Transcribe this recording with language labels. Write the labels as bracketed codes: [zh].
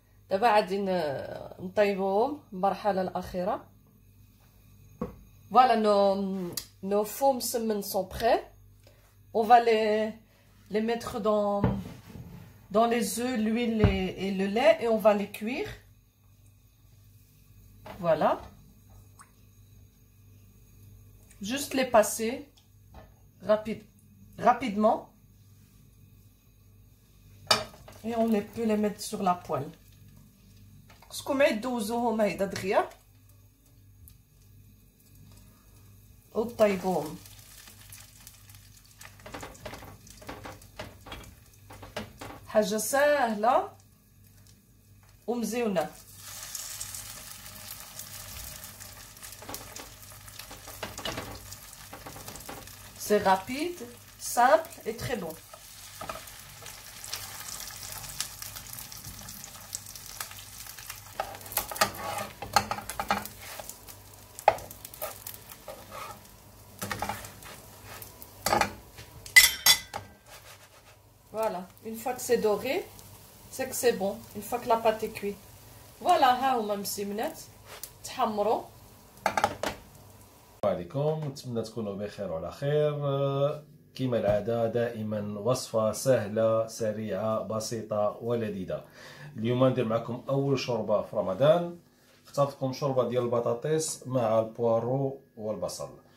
[ar] دابا غادي نطيبوهم المرحله الاخيره. [fr] Voilà, nos faux msemen sont prêts. On va les mettre dans les œufs, l'huile et le lait et on va les cuire. Voilà. Juste les passer rapidement. Et on peut les mettre sur la poêle. [ar] خصكم يدوزوهم هيدا دغيا وطيبوهم. حاجة سهلة ومزيونة. [fr] C'est rapide, simple et très bon. Voilà, une fois que c'est doré, c'est que c'est bon. Une fois que la pâte est cuite. [ar] Voilà, ها هما مسمنات تحمروا. السلام عليكم، نتمنى تكونوا بخير وعلى خير. كما العادة دائما وصفة سهلة سريعة بسيطة ولذيذة. اليوم ندير معكم أول شوربة في رمضان. اخترت لكم شوربة ديال البطاطس مع البوارو والبصل.